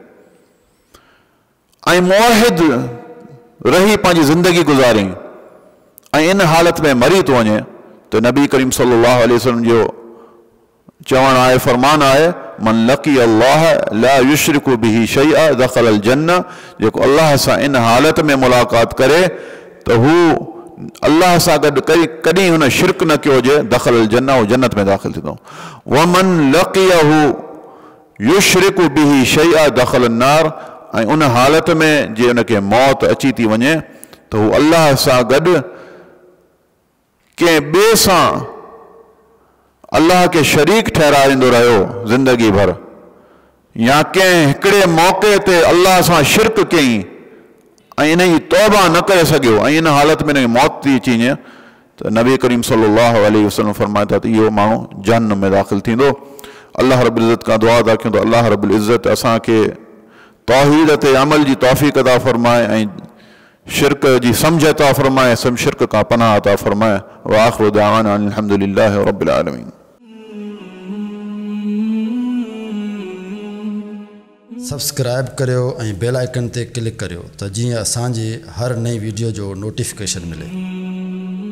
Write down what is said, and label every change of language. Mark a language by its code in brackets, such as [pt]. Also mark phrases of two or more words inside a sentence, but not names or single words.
[sd] ऐं मुआहिद रही पंहिंजी ज़िंदगी गुज़ारी ऐं इन हालत में मरी थो वञे, त नबी करीम [ar] صلى الله عليه وسلم [sd] जो चवण आहे, फरमान आहे, [ar] من لقي الله لا يشرك به شيئا دخل الجنة, [sd] जेको अल्लाह सां इन हालत में मुलाक़ात करे त हू अल्लाह सां गॾु कॾहिं हुन शिरक न कयो हुजे, [ar] دخل الجنة, [sd] हू जन्नत में दाख़िल थींदो। [ar] ومن لقيه يشرك به شيئا دخل النار, [sd] ऐं उन हालत में जे उनखे मौत अची थी वञे त हू अल्लाह सां गॾु कंहिं ॿिए सां अल्लाह के शरीक ठहराईंदो रहियो ज़िंदगी भर, या कंहिं हिकिड़े मौक़े ते अल्लाह सां शिरक कयईं ऐं इन जी तौबा न करे सघियो ऐं इन हालत में मौत थी अची वञे त नबी करीम [ar] صلى الله عليه وسلم [sd] फरमाए था त इहो माण्हू जहन्नम में दाख़िल थींदो। अल्लाह रब्बुल इज़्ज़त खां दुआ था कयूं त अल्लाह रब्बुल इज़्ज़त असांखे तौहीद ते अमल जी तौफ़ीक़ अता फरमाए ऐं शिरक जी समझ अता फरमाए, शिरक का पनाह अता फरमाए। [ar] وآخر دعوانا الحمد لله رب العالمين. [sd] सब्सक्राइब करियो ऐं [en] bell icon [sd] ते क्लिक करियो त जीअं असांजी हर नई वीडियो जो नोटिफिकेशन मिले।